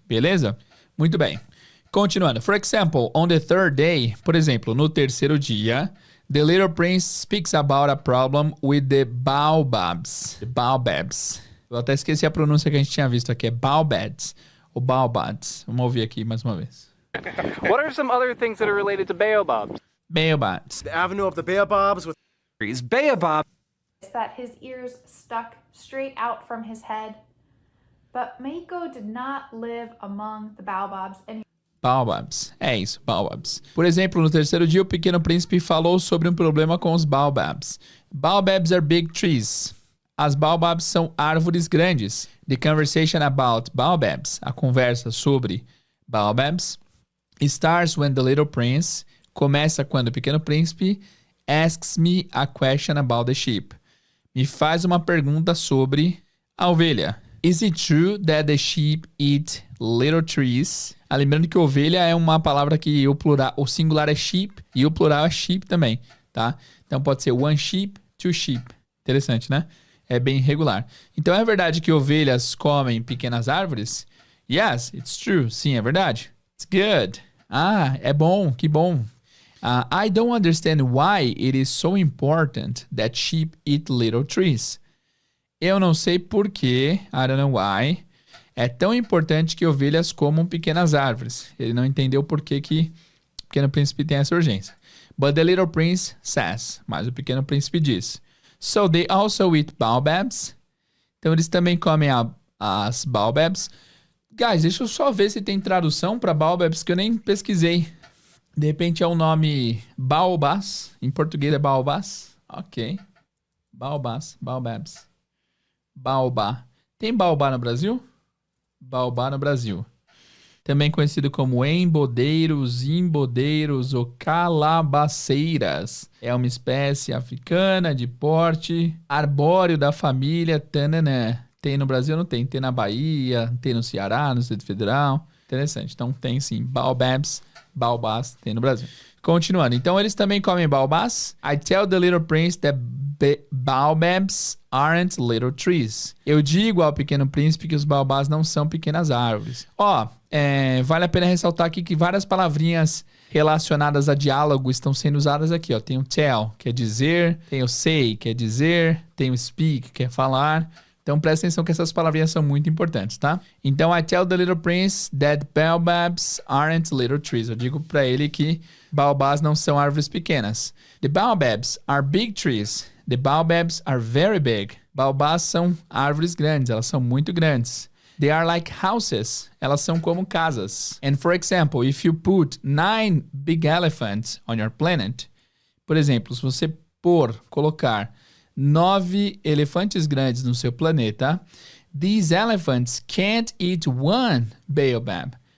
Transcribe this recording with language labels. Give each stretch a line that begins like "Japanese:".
Portuguese: Beleza? Muito bem. Continuando.
English: For example, on the third day,
Portuguese: por exemplo, no terceiro dia,
English: the little prince speaks about a problem with the baobabs. The baobabs.
Portuguese: Eu até esqueci a pronúncia que a gente tinha visto aqui. É baobabs ou baobabs. Vamos ouvir aqui mais uma vez.
English: What are some other things that are related to baobabs? Baobabs. The avenue of the baobabs with Trees. Baobab. That his ears stuck straight out from his head. But Meiko did not live among the baobabs anymore.
Portuguese: Baobabs. É isso, baobabs. Por exemplo, no terceiro dia, o pequeno príncipe falou sobre um problema com os baobabs.
English: Baobabs are big trees.
Portuguese: As baobabs são árvores grandes.
English: The conversation about baobabs,
Portuguese: a conversa sobre baobabs,
English: starts when the little prince,
Portuguese: começa quando o pequeno príncipe
English: asks me a question about the sheep.
Portuguese: Me faz uma pergunta sobre a ovelha.
English: Is it true that the sheep eat little trees?
Portuguese: Lembrando que ovelha é uma palavra que o singular é sheep e o plural é sheep também, tá? Então pode ser
English: one sheep, two sheep.
Portuguese: Interessante, né? É bem irregular. Então é verdade que ovelhas comem pequenas árvores?
English: Yes, it's true.
Portuguese: Sim, é verdade.
English: It's good.
Portuguese: Ah, é bom, que bom.
English: I don't understand why it is so important that sheep eat little trees.
Portuguese: Eu não sei por que,
English: I don't know why,
Portuguese: é tão importante que ovelhas comam pequenas árvores. Ele não entendeu por que o pequeno príncipe tem essa urgência.
English: But the little prince says,
Portuguese: mas o pequeno príncipe diz.
English: So they also eat baobabs.
Portuguese: Então eles também comem as baobabs. Guys, deixa eu só ver se tem tradução para baobabs, que eu nem pesquisei. De repente é o nome baobás. Em português é baobás. Ok. Baobás, baobabs. Baobá. Tem baobá no Brasil? Baobá no Brasil. Também conhecido como embodeiros, imbodeiros ou calabaceiras. É uma espécie africana de porte arbóreo da família Tananã. Tem no Brasil? Não tem. Tem na Bahia, tem no Ceará, no Distrito Federal. Interessante. Então tem sim. Baobabs, baobás, tem no Brasil. Continuando. Então eles também comem baobás.
English: I tell the little prince that baobabs aren't little trees.
Portuguese: Eu digo ao pequeno príncipe que os baobás não são pequenas árvores. Vale a pena ressaltar aqui que várias palavrinhas relacionadas a diálogo estão sendo usadas aqui. Tem o tell, que é dizer. Tem o say, que é dizer. Tem o speak, que é falar. Então presta atenção que essas palavrinhas são muito importantes, tá? Então,
English: I tell the little prince that baobabs aren't little trees.
Portuguese: Eu digo pra ele que baobás não são árvores pequenas.
English: The baobabs are big trees. The baobabs are very big.
Portuguese: Baobás são árvores grandes, elas são muito grandes.
English: They are like houses.
Portuguese: Elas são como casas.
English: And for example, if you put 9 big elephants on your planet,
Portuguese: por exemplo, se você colocar 9 elefantes grandes no seu planeta,
English: these elephants can't eat one baobab.